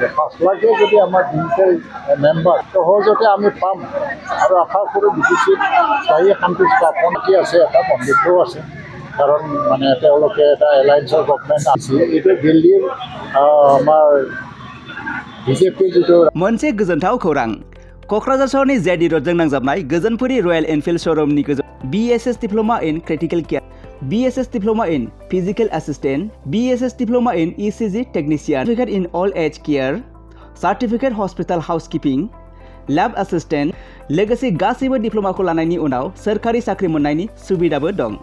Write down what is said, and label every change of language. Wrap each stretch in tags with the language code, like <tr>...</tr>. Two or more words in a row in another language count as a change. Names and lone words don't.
<as>5 লাখে যদি আমাৰ</as> <en>digital member</en> <as>সহজতে আমি পাম আৰু আশা কৰোঁ বিজেপিত স্থায়ী শান্তি স্থাপন কি আছে এটা বন্ধুত্বও আছে। কাৰণ মানে তেওঁলোকে এটা</as> <en>allianceৰ government</en> <as>আছে। এইটো দিল্লীৰ আমাৰ বিজেপিৰ যিটো</as> <brx>मोनसे गोजोनथाव खौरां क'क्राझार सहरनि जेडि र'डजों नांजाबनाय गोजोनपुरी रयेल एनफिल्ड श'रुमनि</brx> <en>BSS Diploma in Critical Care, BSS Diploma in Physical Assistant, BSS Diploma in ECG Technician, Certificate in Old Age Care, Certificate Hospital Housekeeping, Lab Assistant</en> <brx>लोगोसे गासैबो डिप्ल'माखौ लानायनि उनाव सोरखारि साख्रि मोननायनि सुबिदाबो दं।</brx>